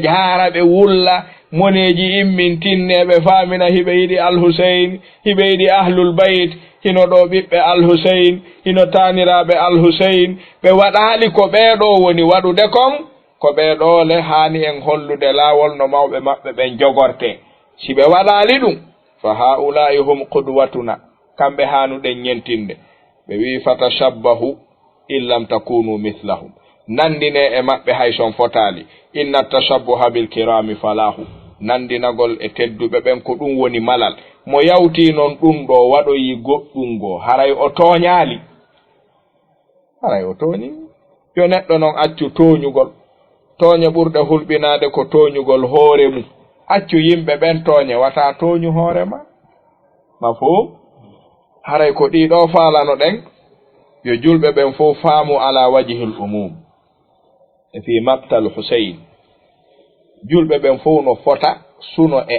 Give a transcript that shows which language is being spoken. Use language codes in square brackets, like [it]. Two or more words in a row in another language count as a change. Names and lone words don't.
[ff] jaara ɓe wulla moneji immin tinneɓe famina hiɓe yiɗi al-Husayn hiɓe yiɗi [ar] أهل البيت [ff] hino ɗo ɓiɓɓe al-Husayn hino taniraɓe al-Husayn ɓe waɗali ko ɓeɗo woni waɗude kon ko ɓeɗo le hani en hollude laawol no mawɓe maɓɓe ɓen jogorte si ɓe waɗali ɗum [ar] فهؤلاء هم قدوتنا [ff] kamɓe hanuɗen ñentinde ɓe wi [ar] فتشبهوا إن لم تكونوا مثلهم [ff] nandine e maɓɓe hay son fotali [ar] إن التشبه بالكرام فلاح [ff] nandinagol e tedduɓe ɓen ko ɗum woni malal mo yawti noon ɗum ɗo waɗoyi goɗɗum go haray o toñali haray o toñi yo neɗɗo noon accu toñugol toñe ɓurɗe hulɓinade ko toñugol hoore mum accu yimɓe ɓen toñe wata toñu hoorema mafhum haray ko ɗiɗo falano ɗen yo julɓe ɓen fof faamu [ar] على وجه العموم [ff] e [ar] في مقتل حسين [ff] julɓe ɓen fof no fota suno e